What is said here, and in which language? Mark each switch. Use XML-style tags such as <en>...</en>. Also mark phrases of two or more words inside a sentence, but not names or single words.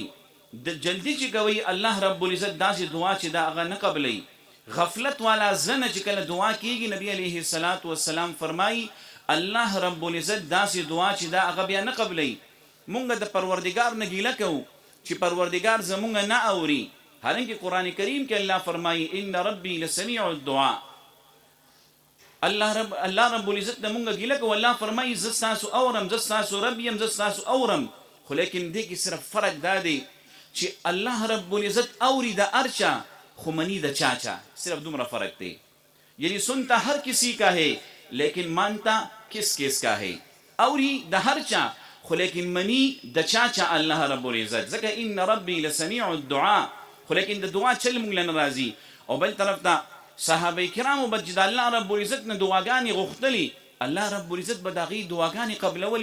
<ps>د جلدي چې کوئ الله رب العزت داسې دعا چې دا هغه نه قبلوي. غفلت والا زړه نه چې کله دعا کېږي نبی</ps> <ar>علیه الصلاة والسلام</ar> <ps>فرمایي الله رب العزت داسې دعا چې دا هغه بیا نه قبلوي. مونږ د پروردګار نه ګیله کوو چې پروردګار زمونږ نه اوري،</ps> <ur>حالانکہ قرآن کریم کے اللہ فرمائی</ur> <ar>ان ربی لسمیع الدعاء.</ar> <ps>اللہ رب العزت نے مونږ ګیله کوو. الله فرمائی زه ستاسو اورم، زه ستاسو رب یم، زه ستاسو اورم. خو لیکن دې کې صرف فرق دا دی چې الله رب العزت اوري د هر چا خو منی د چا چا، صرف دومره فرق دی.</ps> <ur>یعنی سنتا ہر کسی کا ہے لیکن مانتا کس کس کا ہے.</ur> <ps>اوری د هر چا خو لیکن منی د چا چا الله رب العزت. ځکه</ps> <ar>ان ربی لسمیع الدعاء.</ar> <ps>خو لیکن د دعا چل مونږ له نه راځي. او بل طرف ته صحابه کرامو به چې د الله رب العزت نه دعاګانې غوښتلي الله رب العزت به د هغې دعاګانې قبلولي.</ps>